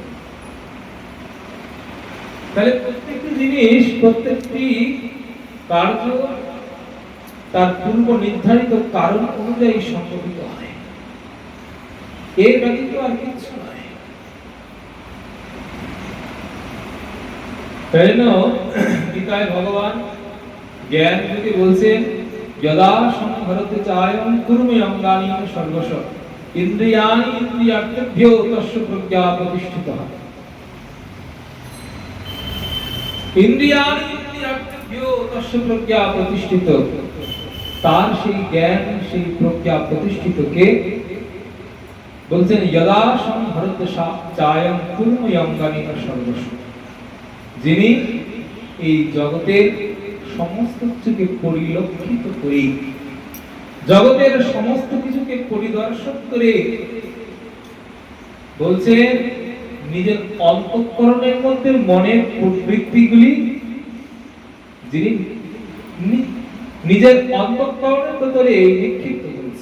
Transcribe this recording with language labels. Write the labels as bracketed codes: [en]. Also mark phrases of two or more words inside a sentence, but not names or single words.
[bn] তাহলে প্রত্যেকটি জিনিস, প্রত্যেকটি কার্য তার পূর্ব নির্ধারিত কারণ অনুযায়ী সংঘটিত হয়, এর ব্যতীত আর কিছু নয়। তাই জন্য গীতায় ভগবান জ্ঞান যুগে বলছেন [sa] यदा संहरते चायं कुर्मे अंगानि सर्वश इंद्रियाणि इंद्रियार्थेभ्यो तस्य प्रज्ञा प्रतिष्ठितः। इंद्रियाणि इंद्रियार्थेभ्यो तस्य प्रज्ञा प्रतिष्ठित। [bn] तार সেই জ্ঞান সেই প্রজ্ঞা প্রতিষ্ঠিত কে? বলছেন [sa] यदा संहरते चायं कुर्मे अंगानि सर्वश, [bn] যিনি এই জগতের সমস্ত কিছুকে পরিলক্ষিত করে, জগতের সমস্ত কিছুকে পরিদর্শন করে, বলছে নিজের অন্তঃকরণের মধ্যে মনের প্রবৃত্তিগুলি যিনি নিজের অন্তঃকরণের ভিতরে নিক্ষিপ্ত করেছে।